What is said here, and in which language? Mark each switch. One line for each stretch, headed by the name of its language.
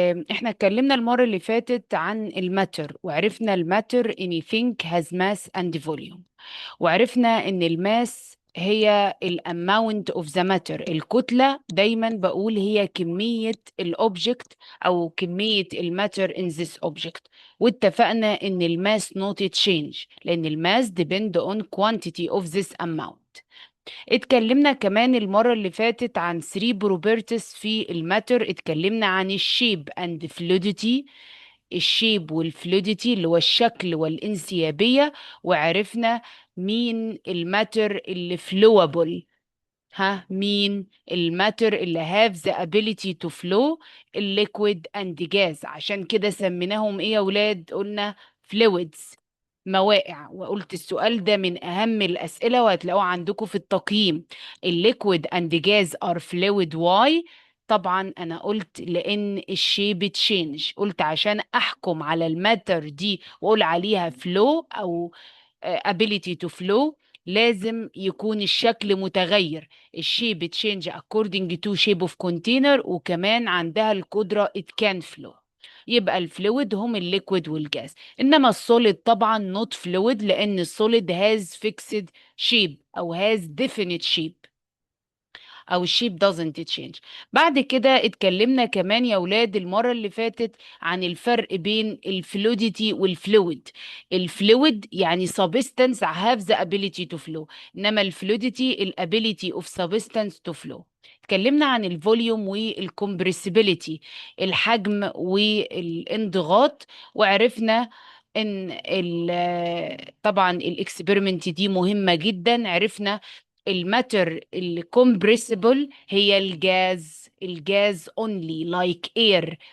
Arabic: احنا اتكلمنا المرة اللي فاتت عن الماتر وعرفنا الماتر
English: anything has mass and volume،
Arabic: وعرفنا ان الماس هي الاماونت اوف ذا ماتر، الكتلة دايما بقول هي كمية الاوبجكت او كمية الماتر
English: in this object. واتفقنا ان الماس not change لان الماس depend on quantity of this amount.
Arabic: اتكلمنا كمان المرة اللي فاتت عن 3 properties في الماتر، اتكلمنا عن الشيب and fluidity، الشيب والفلويديتي اللي هو الشكل والانسيابية، وعرفنا مين الماتر اللي فلوبل. مين الماتر اللي
English: have the ability to flow؟ الليكويد and gas.
Arabic: عشان كده سميناهم ايه يا ولاد؟ قلنا fluids، موائع. وقلت السؤال ده من اهم الاسئله وهتلاقوه عندكم في التقييم. الليكويد اند جاز ار فلويد، واي؟ طبعا انا قلت لان الشيب تشينج، قلت عشان احكم على الماتر دي واقول عليها فلو او
English: ability to flow
Arabic: لازم يكون الشكل متغير.
English: الشيب change according to shape of container،
Arabic: وكمان عندها القدرة
English: it can flow.
Arabic: يبقى الفلويد هم الليكويد والجاز.
English: انما السوليد طبعا not fluid لان السوليد has fixed shape او has definite shape او الشيب doesn't change.
Arabic: بعد كده اتكلمنا كمان يا ولاد المرة اللي فاتت عن الفرق بين الفلويديتي والفلويد.
English: الفلويد يعني substance have the ability to flow، انما الفلويديتي ال ability of substance to flow.
Arabic: اتكلمنا عن الفوليوم والكمبرسيبيليتي، الحجم والانضغاط، وعرفنا ان طبعا الاكسبيرمنت دي مهمة جدا. عرفنا الماتر الكومبريسبل هي الجاز، الجاز
English: only like air.